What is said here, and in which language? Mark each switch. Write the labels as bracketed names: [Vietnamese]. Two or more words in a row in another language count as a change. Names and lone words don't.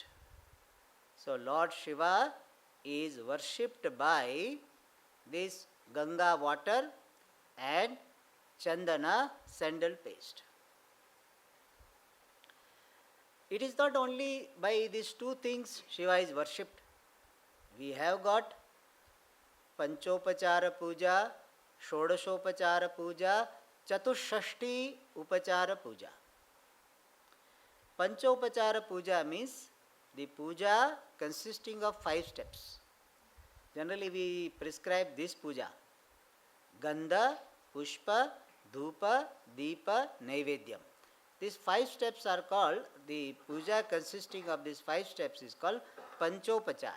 [English] So Lord Shiva is worshipped by this Ganga water and Chandana sandal paste. It is not only by these two things Shiva is worshipped. We have got Panchopachara Puja, Shodashopachara Puja, Chatushashti Upachara Puja. Panchopachara Puja means the puja consisting of 5 steps. Generally we prescribe this puja. Gandha, Pushpa, Dhupa, Deepa, Naivedyam. These 5 steps are called, the puja consisting of these 5 steps is called Panchopachara.